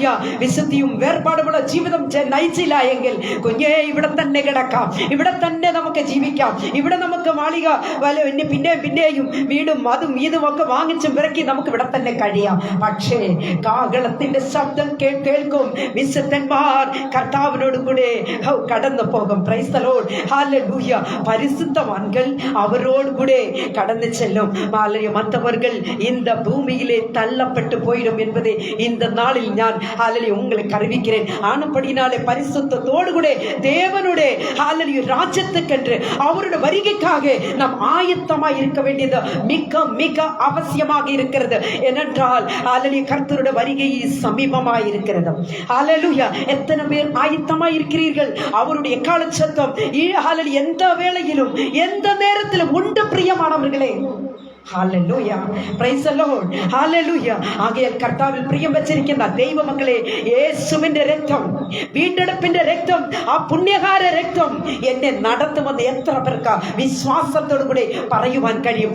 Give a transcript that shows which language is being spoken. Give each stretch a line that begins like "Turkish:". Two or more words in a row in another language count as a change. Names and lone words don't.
Malayalam: വിശുദ്ധിയും വേർപാടുമുള്ള ജീവിതം നയിച്ചില്ല എങ്കിൽ കുഞ്ഞേ ഇവിടെ തന്നെ കിടക്കാം, ഇവിടെ തന്നെ നമുക്ക് ജീവിക്കാം, ഇവിടെ നമുക്ക് മാളിക പിന്നെയും വീടും അതും ഇതും ഒക്കെ വാങ്ങിച്ചും പിറക്കി നമുക്ക് ഇവിടെ തന്നെ കഴിയാം. പക്ഷേ കാഹളത്തിന്റെ ശബ്ദം കേൾക്കും വിശുദ്ധന്മാർ കർത്താവിനോട് കൂടെ കടന്നു പോകും.
English: Praise the Lord. ഹല്ലേലൂയ.
Malayalam: പരിശുദ്ധവാൻകൾ അവരോട് കൂടെ കടന്നു ചെല്ലും.
Tamil: മറ്റവர்கள் இந்த பூமியிலே தள்ளப்பட்டு போயிடும் என்பதை இந்த நாளில் நான் ஹல்லேலூயா உங்களுக்கு அறிவிக்கிறேன். ஆனபடினாலே பரிசுத்தத்தோடு கூட தேவனுடைய ஹல்லேலூயா ராஜ்யத்துக்கென்று அவருடைய வருகைக்காக நாம் ஆயத்தமாய் இருக்க வேண்டியது மிக மிக அவசியமாக இருக்கிறது. ஏனென்றால் ஹல்லேலூயா கர்த்தருடைய வருகை சமீபமாய் இருக்கிறது. ஹல்லேலூயா. எத்தனை பேர் ஆயத்தமாய் இருக்கிறீர்கள்? அவருடைய எக்கால சத்தம் ஹல்லேலூயா எந்த வேளையிலும் எந்த நேரத்திலும் உண்டு பிரியமானவர்களே.
English: ഹല്ലേലൂയ. Praise the Lord. ഹല്ലേലൂയ.
Malayalam: ആകയാൽ കർത്താവിൽ പ്രിയം വെച്ചിരിക്കുന്ന ദൈവമക്കളെ, യേശുവിന്റെ രക്തം, വീണ്ടെടുപ്പിന്റെ രക്തം, ആ പുണ്യകാര രക്തം എന്നെ നടത്തുമെന്ന് എത്ര പേർക്ക് വിശ്വാസത്തോടു കൂടി പറയുവാൻ കഴിയും?